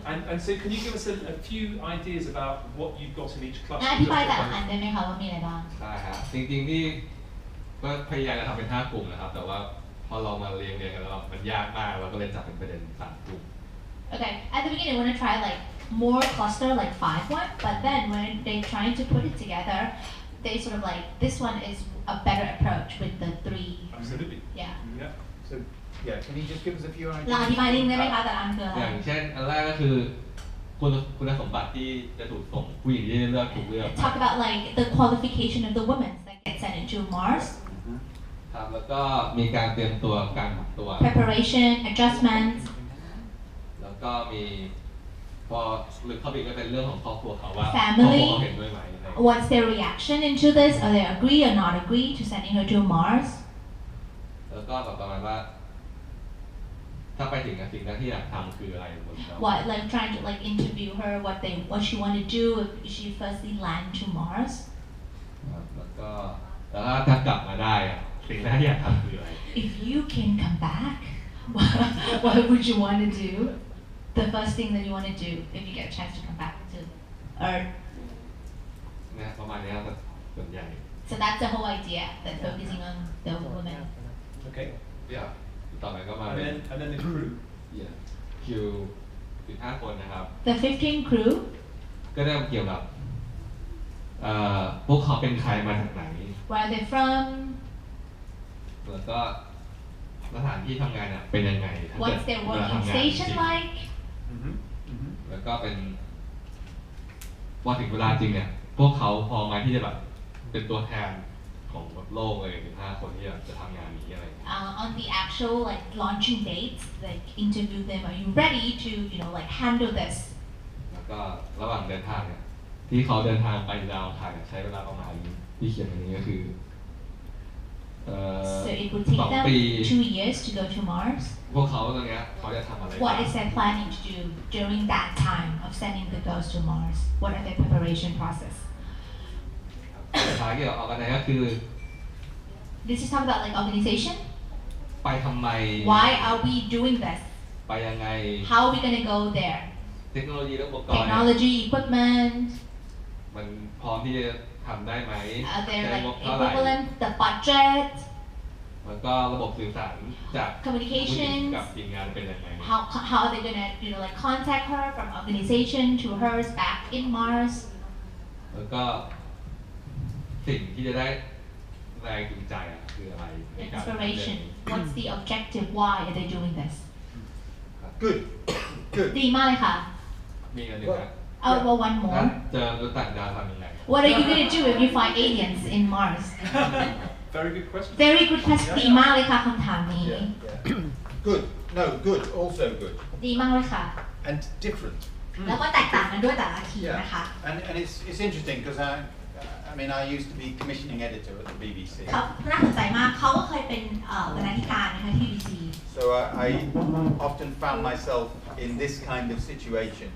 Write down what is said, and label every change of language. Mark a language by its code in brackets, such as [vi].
[en] And so can you give us a few ideas about what you've got in each cluster? [th] อธิบายแต่ละอันได้ไหมคะว่ามีอะไรบ้าง ได้ครับจริงๆที่ก็พยายามจะทำเป็น5 กลุ่มนะครับแต่ว่าพอเรามาเรียงกันแล้วมันยากมากเราก็เลยจับเป็นประเด็น3 กลุ่ม [en] Okay, at the beginning, I want to try like more cluster, like 5 one, but then when they're trying to put it together, they sort of like this one is a better approach with the 3. Absolutely. Yeah. So yeah, can you just give us a few ideas? [th] ลองอธิบายนิดนึงได้ไหมคะแต่ละอันคืออะไร อย่างเช่นอันแรกก็คือคุณสมบัติที่จะถูกส่งผู้หญิงที่เลือกถูกเลือก [en] Talk about like the qualification of the women that get sent into Mars. [th] ครับแล้วก็มีการเตรียมตัวการปรับตัว [en] Preparation, adjustment. [th] แล้วก็มีพอลึกเข้าไปก็เป็นเรื่องของครอบครัวเขาว่า [en] Family. [th] เขาเห็นด้วยไหม [en] What's their reaction into this? Are they agree or not agree to sending her to Mars? [th] แล้วก็ประมาณว่าถ้าไปถึงสิ่งแรกที่อยากทำคืออะไร [en] What, like trying to like interview her, what she want to do if she firstly land to Mars. [th] แล้วก็ถ้ากลับมาได้สิ่งแรกที่อยากทำคืออะไร [en] If you can come back, what would you want to do? The first thing that you want to do if you get a chance to come back to Earth. [th] เนี่ยประมาณนี้ครับส่วนใหญ่ [en] So that's the whole idea, that focusing on the women. Okay. [th] Yeah. ต่อไปก็มา [en] And then the crew. [th] Yeah. คิว15 คนนะครับ [en] The 15 crew. [th] ก็ได้เกี่ยวกับพวกเขาเป็นใครมาจากไหน [en] Where are they from? [th] แล้วก็สถานที่ทำงานเป็นยังไง [en] What's their working station like? [th] แล้วก็เป็นพอถึงเวลาจริงเนี่ยพวกเขาพอมาที่จะแบบเป็นตัวแทนของโลกเลย15 คนที่จะทำงานนี้อะไร [en] On the actual like launching dates, like interview them. Are you ready to like handle this? [th] แล้วก็ระหว่างเดินทางเนี่ยที่เขาเดินทางไปดาวอังคารใช้เวลาประมาณที่เขียนอย่างนี้ก็คือ [en] So it would take them 2 years to go to Mars. [th] พวกเขาตรงนี้เขาจะทำอะไร [en] What is their planning to do during that time of sending the girls to Mars? What are their preparation process? [th] สุดท้ายเกี่ยวกับออกกันไหนก็คือ [en] This is talk about like organization. [th] ไปทำไม [en] Why are we doing this? [th] ไปยังไง [en] How are we gonna go there? [th] เทคโนโลยีและอุปกรณ์ [en] Technology, equipment. [th] มันพร้อมที่จะทำได้ไหม [en] Are there [th] ใช้ [en] like [th] งบเท่าไหร่ [en] equivalent, the budget? [th] แล้วก็ระบบสื่อสารจากผู้หญิง [en] Communications. [th] กับทีมงานเป็นยังไง [en] How are they gonna like contact her from organization to hers back in Mars? [th] แล้วก็สิ่งที่จะได้แรงจูงใจคืออะไรในการ [en] Inspiration. What's the objective? Why are they doing this? Good. Good. [th] ดีมากเลยค่ะ มีอันหนึ่งนะ [en] Oh, well, one more. [th] เจอมนุษย์ต่างดาวทำยังไง [en] What are you gonna do if you find aliens in Mars? Very good question. Very good question. [th] ดีมากเลยค่ะคำถามนี้ [en] Good. No, good. Also good. [th] ดีมากเลยค่ะ [en] And different. [th] แล้วก็แตกต่างกันด้วยแต่ละทีนะคะ [en] And it's interesting because I mean I used to be commissioning editor at the BBC. [th] เขาน่าสนใจมากเขาก็เคยเป็นบรรณาธิการนะคะที่ BBC [en] So I often found myself in this kind of situation